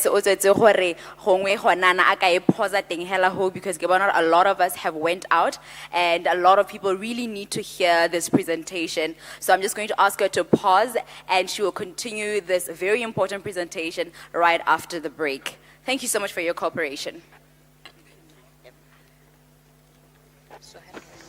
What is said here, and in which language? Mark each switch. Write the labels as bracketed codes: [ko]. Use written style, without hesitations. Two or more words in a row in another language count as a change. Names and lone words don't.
[tn] Otswetsi gore gongwe gonana a ka e phosa teng hela ho, [en] because [tn] ke bona [en] a lot of us have went out and a lot of people really need to hear this presentation. So I'm just going to ask her to pause and she will continue this very important presentation right after the break. Thank you so much for your cooperation.